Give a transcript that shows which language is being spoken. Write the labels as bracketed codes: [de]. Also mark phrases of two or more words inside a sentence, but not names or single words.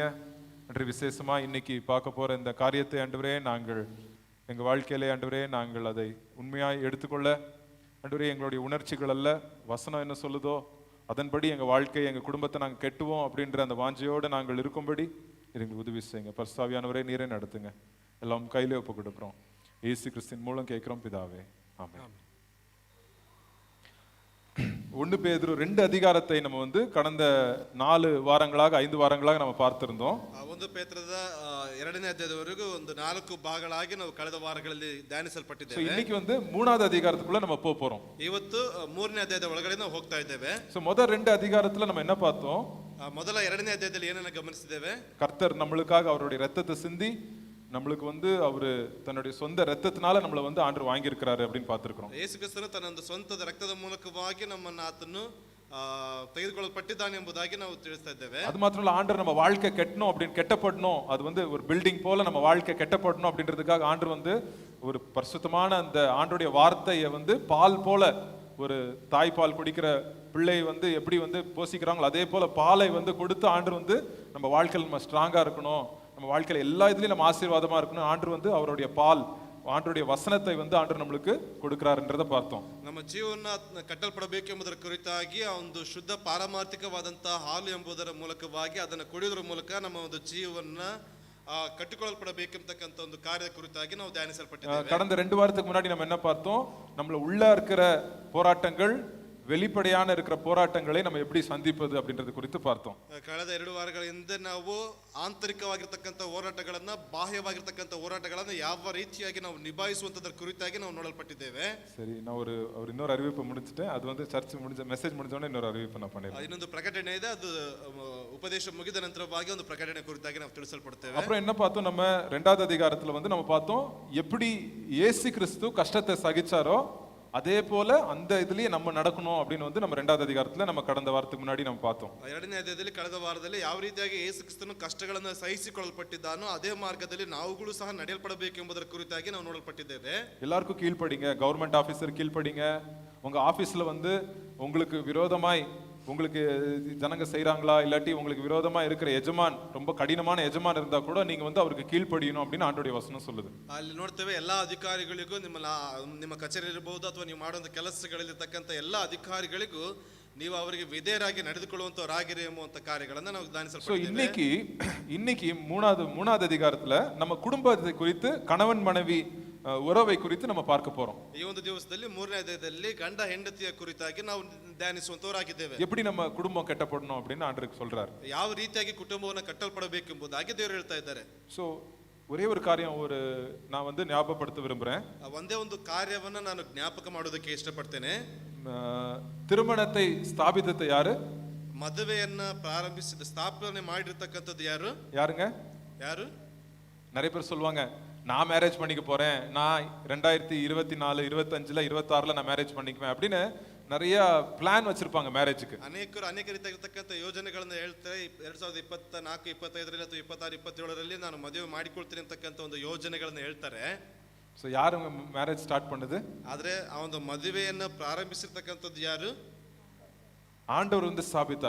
[ta] அன்று விசேஷமாக இன்னைக்கு பார்க்க போகிற இந்த காரியத்தை ஆண்டவரே, நாங்கள் எங்கள் வாழ்க்கையிலே ஆண்டவரே நாங்கள் அதை உண்மையாக எடுத்துக்கொள்ள ஆண்டவரே, எங்களுடைய உணர்ச்சிகள் அல்ல, வசனம் என்ன சொல்லுதோ அதன்படி எங்கள் வாழ்க்கை, எங்கள் குடும்பத்தை நாங்கள் கெட்டுவோம் அப்படின்ற அந்த வாஞ்சையோடு நாங்கள் இருக்கும்படி எங்களுக்கு உதவி செய்யுங்க. பரிசுத்தாவியானவரே, நீரே நடத்துங்க. எல்லாம் கையிலே ஒப்பு கொடுக்குறோம். இயேசு கிறிஸ்துவின் மூலம் கேட்கிறோம் பிதாவே, ஆமென். 1 பேதுரு 2 அதிகாரத்தை நம்ம கடந்த 4 வாரங்களாக [kn] 5 ವಾರಗಳಾಗಿ ನಾವು [ta] பார்த்திருந்தோம். [kn] 1 ಪೇತ್ರದ 2ನೇ ಅಧ್ಯಾಯದವರೆಗೂ 4 ಭಾಗಗಳಾಗಿ ನಾವು ಕಳೆದ ವಾರಗಳಲ್ಲಿ ಧ್ಯಾನಿಸಲ್ಪಟ್ಟಿದ್ದೇವೆ. [ta] இன்னைக்கு 3வது அதிகாரத்துக்குள்ள நம்ம போறோம். [kn] ಇವತ್ತು 3ನೇ ಅಧ್ಯಾಯದ ಒಳಗಡೆ ನಾವು ಹೋಗ್ತಾ ಇದ್ದೇವೆ. [ta] முதல் 2 அதிகாரத்துல நம்ம என்ன பார்த்தோம்? [kn] ಮೊದಲ 2ನೇ ಅಧ್ಯಾಯದಲ್ಲಿ ಏನನ್ನ ಗಮನಿಸಿದ್ದೇವೆ? [ta] கர்த்தர் நம்மளுக்காக அவருடைய இரத்தத்தை சிந்தி நம்மளுக்கு அவரு தன்னுடைய சொந்த ரத்தத்தினால நம்மள ஆண்டவர் வாங்கி இருக்கிறாரு அப்படின்னு பார்த்திருக்கிறோம். [kn] ಯೇಸು ಕ್ರಿಸ್ತನು ತನ್ನ ಸ್ವಂತ ರಕ್ತದ ಮೂಲಕವಾಗಿ ನಮ್ಮನ್ನು ಆತನು ತೆಗೆದುಕೊಳ್ಳಲ್ಪಟ್ಟಿದ್ದಾನೆ ಎಂಬುದಾಗಿ ನಾವು ತಿಳಿಸ್ತಾ ಇದ್ದೇವೆ. [ta] அது மாத்திரம் இல்ல, ஆண்டவர் நம்ம வாழ்க்கை கெட்டணும் அப்படின்னு கெட்டப்படணும், அது ஒரு பில்டிங் போல நம்ம வாழ்க்கை கெட்டப்படணும் அப்படின்றதுக்காக ஆண்டவர் ஒரு பரிசுத்தமான அந்த ஆண்டருடைய வார்த்தையை பால் போல, ஒரு தாய்ப்பால் குடிக்கிற பிள்ளை எப்படி போசிக்கிறாங்களோ அதே போல பாலை கொடுத்து ஆண்டவர் நம்ம வாழ்க்கையில் நம்ம ஸ்ட்ராங்கா இருக்கணும், நம்ம வாழ்க்கையில எல்லா இதுலயும் நம்ம ஆசீர்வாதமா இருக்கணும், ஆண்டவர் அவருடைய பால், ஆண்டருடைய வசனத்தை ஆண்டவர் நம்மளுக்கு கொடுக்கிறாருன்றத பார்த்தோம். [kn] ನಮ್ಮ ಜೀವನ ಕಟ್ಟಲ್ಪಡಬೇಕು ಎಂಬುದರ ಕುರಿತಾಗಿ ಒಂದು ಶುದ್ಧ ಪಾರಮಾರ್ಥಿಕವಾದಂತಹ ಹಾಲು ಎಂಬುದರ ಮೂಲಕವಾಗಿ ಅದನ್ನು ಕುಡಿಯೋದ್ರ ಮೂಲಕ ನಮ್ಮ ಒಂದು ಜೀವನ கட்டுக்கொள்ளப்படಬೇಕೆಂಬತಕ್ಕಂತ ಒಂದು ಕಾರ್ಯ ಕುರಿತಾಗಿ ನಾವು ಧ್ಯಾನಿಸಲ್ಪಟ್ಟಿದ್ದೇವೆ. [ta] கடந்த 2 வாரத்துக்கு முன்னாடி நம்ம என்ன பார்த்தோம்? நம்மள உள்ள இருக்கிற போராட்டங்கள், வெளிப்படையான இருக்கிற போராட்டங்களை நம்ம எப்படி சந்திப்பது அப்படின்றது குறித்து பார்த்தோம். [kn] ಕಳೆದ 2 ವಾರಗಳ ಹಿಂದೆ ನಾವು ಆಂತರಿಕವಾಗಿರತಕ್ಕಂತ ಹೋರಾಟಗಳನ್ನ, ಬಾಹ್ಯವಾಗಿರತಕ್ಕಂತ ಹೋರಾಟಗಳನ್ನ ಯಾವ ರೀತಿಯಾಗಿ ನಾವು ನಿಭಾಯಿಸುವಂತದರ ಕುರಿತಾಗಿ ನಾವು ನೋಡಲ್ಪಟ್ಟಿದ್ದೇವೆ. [ta] சரி, நான் ஒரு இன்னொரு அறிவிப்பு முடிச்சிட்டேன். அது சர்ச் முடிஞ்ச மெசேஜ் முடிஞ்சோனே இன்னொரு அறிவிப்பு நான் பண்ணிடுறேன். [kn] ಇನ್ನೊಂದು ಪ್ರಕಟಣೆ ಇದೆ, ಅದು ಉಪದೇಶ ಮುಗಿದ ನಂತರವಾಗಿ ಒಂದು ಪ್ರಕಟಣೆ ಕುರಿತಾಗಿ ನಾವು ತಿಳಿಸಲ್ಪಡುತ್ತೇವೆ. [ta] அப்புறம் என்ன பார்த்தோம்? நம்ம 2வது அதிகாரத்துல நம்ம பார்த்தோம் எப்படி இயேசு கிறிஸ்து கஷ்டத்தை சகிச்சாரோ அதே போல அந்த இதுலயே நம்ம நடக்கணும் அப்படின்னு நம்ம 2வது அதிகாரத்துல நம்ம கடந்த வாரத்துக்கு முன்னாடி நம்ம பார்த்தோம். [kn] 2ನೇ ಅಧ್ಯಾಯದಲ್ಲಿ ಕಳೆದ ವಾರದಲ್ಲಿ ಯಾವ ರೀತಿಯಾಗಿ ಯೇಸು ಕ್ರಿಸ್ತನು ಕಷ್ಟಗಳನ್ನು ಸಹಿಸಿಕೊಳ್ಳಲ್ಪಟ್ಟಿದ್ದಾನೋ ಅದೇ ಮಾರ್ಗದಲ್ಲಿ ನಾವುಗಳು ಸಹ ನಡೆಯಲ್ಪಡಬೇಕು ಎಂಬುದರ ಕುರಿತಾಗಿ ನಾವು ನೋಡಲ್ಪಟ್ಟಿದ್ದೇವೆ. [ta] எல்லாருக்கும் கீழ்ப்படிங்க, [en] government officer [ta] கீழ்ப்படிங்க. உங்க ஆபீஸ்ல உங்களுக்கு விரோதமாய் உங்களுக்கு ஜனங்க செய்யறாங்களா, இல்லாட்டி உங்களுக்கு விரோதமா இருக்கிற எஜமான், ரொம்ப கடினமான எஜமான் இருந்தா கூட நீங்க அவருக்கு கீழ்ப்படியணும் அப்படின்னு ஆண்டவருடைய வசனம் சொல்லுது. [kn] ಅಲ್ಲಿ ನೋಡ್ತೇವೆ, ಎಲ್ಲಾ ಅಧಿಕಾರಿಗಳಿಗೂ ನಿಮ್ಮ ಕಚೇರಿ ಇರಬಹುದು ಅಥವಾ ನೀವು ಮಾಡುವಂತ ಕೆಲಸಗಳಲ್ಲಿರ್ತಕ್ಕಂಥ ಎಲ್ಲಾ ಅಧಿಕಾರಿಗಳಿಗೂ ನೀವು ಅವರಿಗೆ ವಿಧೇಯರಾಗಿ ನಡೆದುಕೊಳ್ಳುವಂತವರಾಗಿರಿ ಎಂಬುವಂತ ಕಾರ್ಯಗಳನ್ನು ನಾವು ಧ್ಯಾನಿಸಲ್ಪಟ್ಟಿದ್ದೇವೆ. [ta] இன்னைக்கு 3வது அதிகாரத்துல நம்ம குடும்பத்தை குறித்து, கணவன் மனைவி உறவை குறித்து நம்ம பார்க்க போறோம். [kn] ಈ ಒಂದು ದಿವಸದಲ್ಲಿ 3ನೇ ಅಧ್ಯಾಯದಲ್ಲಿ ಗಂಡ ಹೆಂಡತಿಯ ಕುರಿತಾಗಿ ನಾವು ಧ್ಯಾನಿಸುವಂತವರಾಗಿದ್ದೇವೆ. [ta] எப்படி நம்ம குடும்பம் கட்டப்படணும் அப்படின்னு ஆண்டவர் சொல்றாரு. [kn] ಯಾವ ರೀತಿಯಾಗಿ ಕುಟುಂಬವನ್ನು ಕಟ್ಟಲ್ಪಡಬೇಕು ಎಂಬುದಾಗಿ ದೇವರು ಹೇಳ್ತಾ ಇದ್ದಾರೆ. [ta] சோ ஒரே ஒரு காரியம் நான் ஞாபகப்படுத்த விரும்புறேன். [kn] ಒಂದೇ ಒಂದು ಕಾರ್ಯವನ್ನು ನಾನು ಜ್ಞಾಪಕ ಮಾಡೋದಕ್ಕೆ ಇಷ್ಟಪಡ್ತೇನೆ. [ta] திருமணத்தை ஸ்தாபித்தது யாரு? [kn] ಮದುವೆಯನ್ನ ಪ್ರಾರಂಭಿಸಿದ, ಸ್ಥಾಪನೆ ಮಾಡಿರ್ತಕ್ಕಂಥದ್ದು ಯಾರುங்க? [ta] நிறைய பேர் சொல்லுவாங்க, நான் மேரேஜ் பண்ணிக்க போறேன், நான் 2024 25 26 நான் மேரேஜ் பண்ணிக்குவேன் அப்படின்னு நிறைய பிளான் வச்சிருப்பாங்க மேரேஜுக்கு. [kn] ಅನೇಕ ರೀತಿಯಾಗಿರ್ತಕ್ಕಂಥ ಯೋಜನೆಗಳನ್ನ ಹೇಳ್ತಾರೆ. 2024 25 ಅಥವಾ 26 27 ನಾನು ಮದುವೆ ಮಾಡಿಕೊಳ್ತೀನಿ ಅಂತಕ್ಕಂಥ ಒಂದು ಯೋಜನೆಗಳನ್ನ ಹೇಳ್ತಾರೆ. [ta] ಸೊ ಯಾರು [en] marriage start [ta] பண்ணது? [kn] ಆದ್ರೆ ಆ ಒಂದು ಮದುವೆಯನ್ನ ಪ್ರಾರಂಭಿಸಿರ್ತಕ್ಕಂಥದ್ದು ಯಾರು? [ta] ஆண்டவர் ஸ்தாபித்தார்.